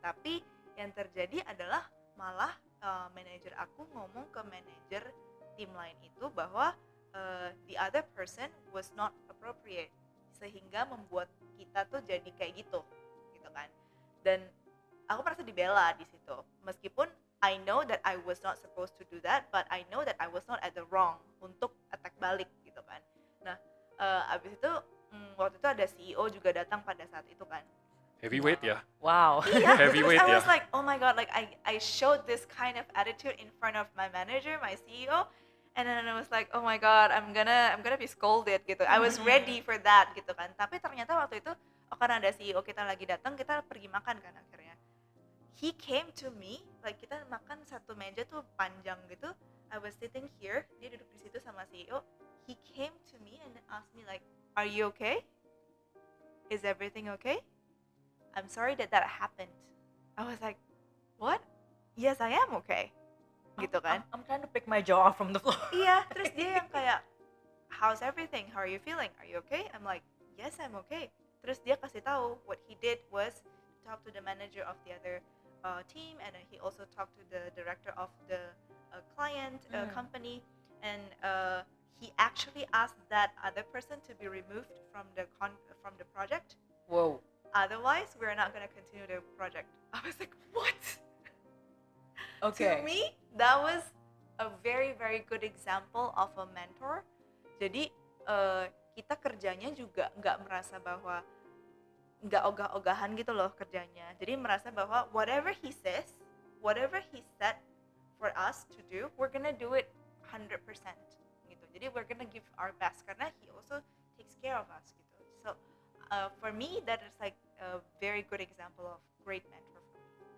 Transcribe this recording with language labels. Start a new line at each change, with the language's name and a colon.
Indonesian: Tapi yang terjadi adalah malah manajer aku ngomong ke manajer tim lain itu bahwa
English: the other person was not appropriate,
Indonesian: sehingga membuat kita tuh jadi kayak gitu kan. Dan aku merasa dibela di situ, meskipun
English: I know that I was not supposed to do that, but I know that I was not at the wrong untuk attack balik gitu kan.
Indonesian: Nah, abis itu waktu itu ada CEO juga datang pada saat itu kan.
English: Heavyweight ya. Wow.
Indonesian: Iya, terus
English: Heavyweight I
Indonesian: ya.
English: was like, oh my god, like I showed this kind of attitude in front of my manager, my CEO, and then I was like, oh my god, I'm gonna be scolded gitu. I was ready for that gitu kan.
Indonesian: Tapi ternyata waktu itu, karena ada CEO kita lagi datang, kita pergi makan kan akhirnya.
English: He came to me, like
Indonesian: kita makan satu meja tuh panjang gitu.
English: I was sitting here,
Indonesian: dia duduk di situ sama CEO.
English: He came to me and asked me like, "Are you okay? Is everything okay? I'm sorry that happened." I was like, "What? Yes, I am okay."
Indonesian: Gitu kan?
English: I'm trying to pick my jaw off from the floor.
Indonesian: Iya, terus dia yang kayak,
English: "How's everything? How are you feeling? Are you okay?" I'm like, "Yes, I'm okay."
Indonesian: Terus dia kasih tahu
English: what he did was talk to the manager of the other team, and he also talked to the director of the client company, and he actually asked that other person to be removed from the project. Wow. Otherwise, we're not going to continue the project. I was like, what? Okay. To me, that was a very very good example of a mentor.
Indonesian: Jadi kita kerjanya juga nggak merasa bahwa nggak ogah-ogahan gitu loh kerjanya. Jadi merasa bahwa
English: whatever he says, whatever he said for us to do, we're gonna do it 100% gitu. Jadi we're gonna give our best karena he also takes care of us gitu. So for me that is like a very good example of great mentor for me.